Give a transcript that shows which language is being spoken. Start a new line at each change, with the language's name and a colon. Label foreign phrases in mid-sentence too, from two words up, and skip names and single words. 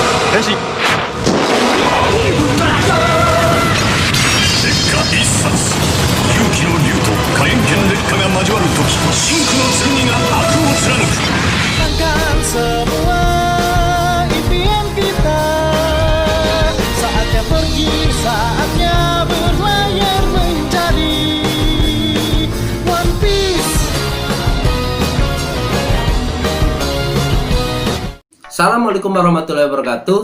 Japanese: 変身。烈火一殺。勇気の竜と火炎剣烈火が交わる時、真紅の剣が悪を貫く。
Indonesian: Hilangkan semua impian kita. Saatnya pergi, saatnya berlayar mencari One Piece.
Arabic: السلام عليكم ورحمة الله وبركاته.